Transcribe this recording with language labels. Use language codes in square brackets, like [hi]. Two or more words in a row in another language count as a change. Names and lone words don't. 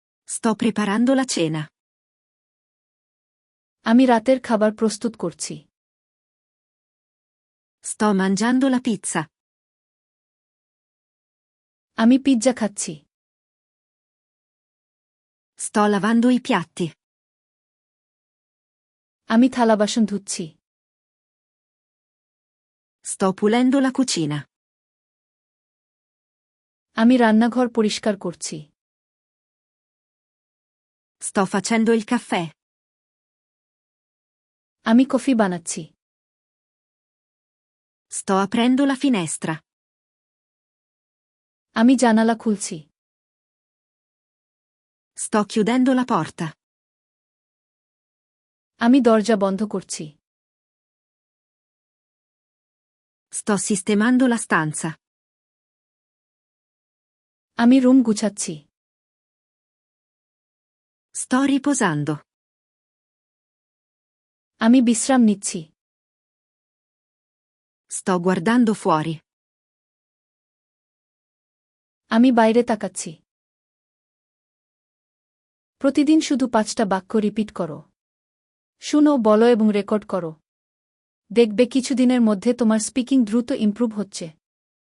[it] Sto preparando la cena. [bn] আমি রাতের খাবার প্রস্তুত করছি। [it] Sto mangiando la pizza. [bn] আমি পিৎজা খাচ্ছি। [it] Sto lavando i piatti. [bn] আমি থালাবাসন ধুচ্ছি। [it] Sto pulendo la cucina. [bn] আমি রান্নাঘর পরিষ্কার করছি। [it] Sto facendo il caffè. [bn] আমি কফি বানাচ্ছি। [it] Sto aprendo la finestra. [bn] আমি জানালা খুলছি। [it] Sto chiudendo la porta. [bn] আমি দরজা বন্ধ করছি। [it] Sto sistemando la stanza. [bn] আমি রুম গুছাচ্ছি। [it] Sto riposando. [bn] আমি বিশ্রাম নিচ্ছি। [it] Sto guardando fuori. [bn] আমি বাইরে তাকাচ্ছি। প্রতিদিন শুধু 5টা বাক্য রিপিট করো। শুনো, বলো এবং রেকর্ড করো। দেখবে কিছুদিনের মধ্যে তোমার স্পিকিং দ্রুত ইমপ্রুভ হচ্ছে।